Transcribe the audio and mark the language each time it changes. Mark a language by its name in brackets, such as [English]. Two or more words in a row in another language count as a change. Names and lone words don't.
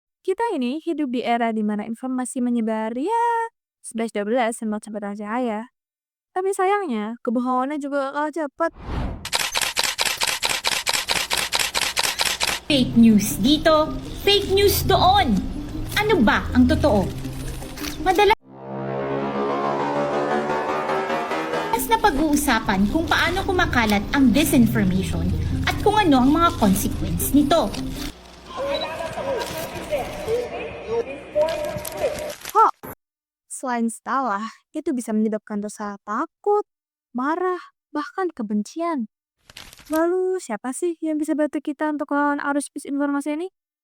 [Indonesian] Kita ini hidup di era di mana informasi menyebar ya 11-12 sama kecepatan cahaya. Tapi sayangnya, kebohongannya juga kalah cepat. [English] Fake news [Filipino] dito, [English] fake news [Filipino] doon. Ano ba ang totoo? Madalas na pag-uusapan kung paano kumakalat ang disinformation at kung ano ang mga consequence nito. [Indonesian] Selain salah, itu bisa menyebabkan rasa takut, marah, bahkan kebencian. Lalu siapa sih yang bisa bantu kita untuk melawan arus misinformasi ini?